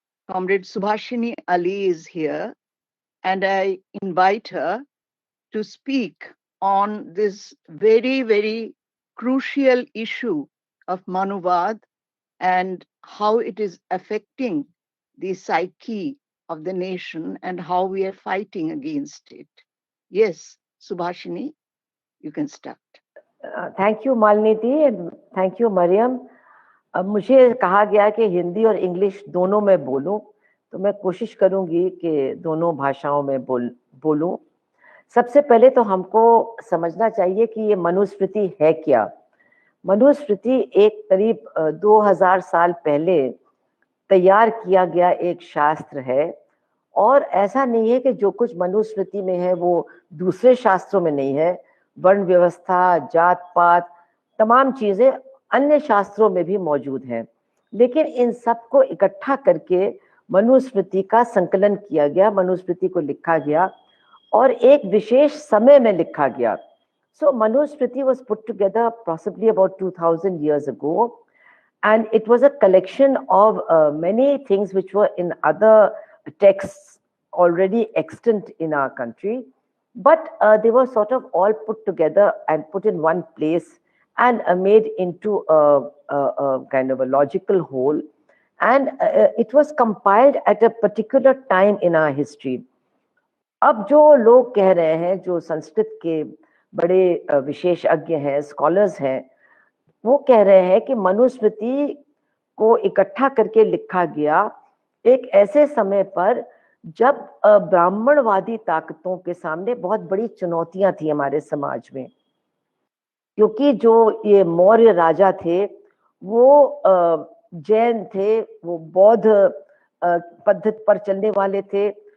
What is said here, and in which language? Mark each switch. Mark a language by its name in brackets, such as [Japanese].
[English] Comrade Subhashini Ali, is here, and I invite her to speak on this very, very crucial issue of Manuvad and how it is affecting the psyche of the nation and how we are fighting against it. Yes, Subhashini, you can start. Thank you Malniti and thank you Mariam. [Hindi] अब मुझे कहा गया कि हिंदी और English दोनों में बोलूं, तो मैं कोशिश करूंगी कि दोनों भाषाओं में बोलूं। सबसे पहले तो हमको समझना चाहिए कि ये मनुस्मृति है क्या। मनुस्मृति एक करीब 2000 साल पहले तैयार किया गया एक शास्त्र है, और ऐसा नहीं है कि जो कुछ मनुस्मृति में है वो दूसरे शास्त्रों में नहीं है। वर्ण व्यवस्था, जात पात, तमाम चीजें अन्य शास्त्रों में भी मौजूद हैं, लेकिन इन सबको इकट्ठा करके मनुस्मृति का संकलन किया गया, मनुस्मृति को लिखा गया और एक विशेष समय में लिखा गया। [English] So Manusmriti was put together possibly about 2000 years ago, and it was a collection of many things which were in other texts already extant in our country, but they were sort of all put together and put in one place and made into a kind of a logical whole, and it was compiled at a particular time in our history. [Hindi] अब जो लोग कह रहे हैं, जो संस्कृत के बड़े विशेषज्ञ हैं, स्कॉलर्स हैं, वो कह रहे हैं कि मनुस्मृति को इकट्ठा करके लिखा गया एक ऐसे समय पर जब ब्राह्मणवादी ताकतों के सामने बहुत बड़ी चुनौतियां थी हमारे समाज में, क्योंकि जो ये मौर्य राजा थे वो जैन थे, वो बौद्ध पद्धति पर चलने वाले थे।